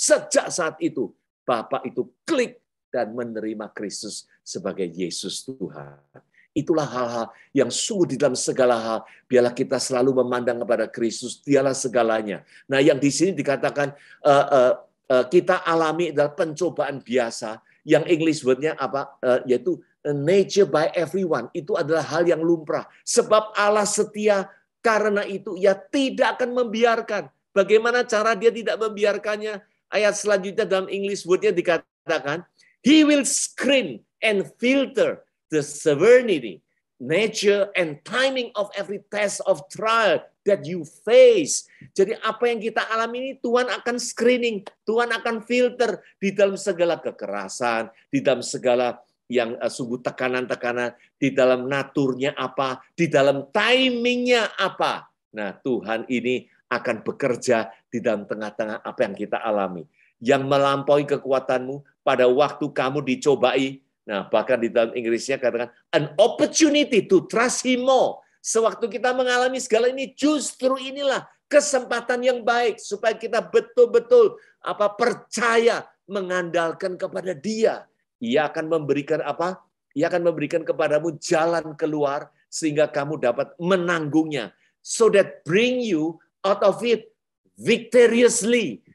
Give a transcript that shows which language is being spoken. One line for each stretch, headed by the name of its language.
Indonesian: Sejak saat itu, bapak itu klik dan menerima Kristus sebagai Yesus Tuhan. Itulah hal-hal yang sungguh di dalam segala hal. Biarlah kita selalu memandang kepada Kristus, dialah segalanya. Nah, yang di sini dikatakan kita alami adalah pencobaan biasa. Yang English word-nya apa? Yaitu
English: nature by everyone.
Indonesian: Itu adalah hal yang lumrah. Sebab Allah setia, karena itu Ia tidak akan membiarkan. Bagaimana cara Dia tidak membiarkannya? Ayat selanjutnya dalam English word-nya dikatakan,
English: He will screen and filter the severity, nature, and timing of every test of trial that you face.
Indonesian: Jadi apa yang kita alami ini Tuhan akan screening, Tuhan akan filter di dalam segala kekerasan, di dalam segala yang sungguh tekanan-tekanan, di dalam naturnya apa, di dalam timingnya apa. Nah, Tuhan ini akan bekerja di dalam tengah-tengah apa yang kita alami. Yang melampaui kekuatanmu pada waktu kamu dicobai. Nah, bahkan di dalam Inggrisnya katakan
English: an opportunity to trust Him more.
Indonesian: Sewaktu kita mengalami segala ini, justru inilah kesempatan yang baik supaya kita betul-betul percaya mengandalkan kepada Dia. Ia akan memberikan apa? Ia akan memberikan kepadamu jalan keluar sehingga kamu dapat menanggungnya.
English: So that bring you out of it victoriously.